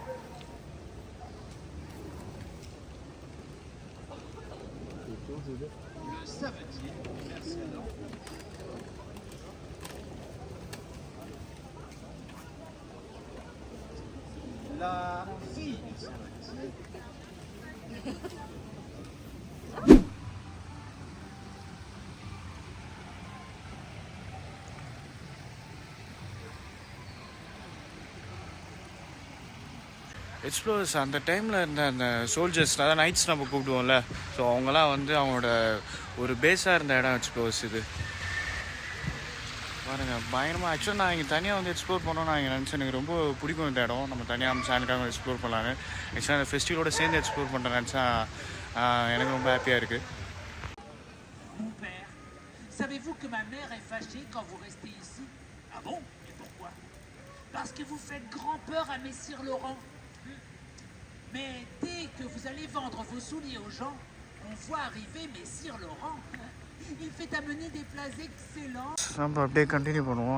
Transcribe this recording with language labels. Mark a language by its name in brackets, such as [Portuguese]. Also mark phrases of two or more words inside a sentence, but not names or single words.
[French] Le savetier. Merci Adam. La fille du savetier. [Tamil] எக்ஸ்ப்ளோர்ஸ் அந்த டைமில் இருந்த அந்த சோல்ஜர்ஸ், அதாவது நைட்ஸ் நம்ம கூப்பிடுவோம்ல, ஸோ அவங்களாம் வந்து அவங்களோட ஒரு பேஸாக இருந்த இடம் எக்ஸ்ப்ளோர்ஸ் இது பாருங்கள். பயங்கரமாக ஆக்சுவலாக நான் இங்கே தனியாக வந்து எக்ஸ்ப்ளோர் பண்ணோன்னு நான் இங்கே நினச்சேன். எனக்கு ரொம்ப பிடிக்கும் இந்த இடம். நம்ம தனியாக நம்ம சேனலுக்காக எக்ஸ்ப்ளோர் பண்ணலான்னு ஆக்சுவலாக அந்த ஃபெஸ்டிவலோட சேர்ந்து எக்ஸ்ப்ளோர் பண்ணுறேன் நினச்சா எனக்கு ரொம்ப ஹாப்பியாக இருக்குது. [French] Mon père, savez-vous que ma mère est fâchée quand vous restez ici? Ah bon? Et pourquoi? Parce que vous faites grand peur à Messire Laurent. Mais dès que vous allez vendre vos souliers aux gens, on voit arriver Messire Laurent. Il fait amener des plats excellents. [Tamil] நம்ம அப்படியே கண்டினியூ பண்ணுவோம்.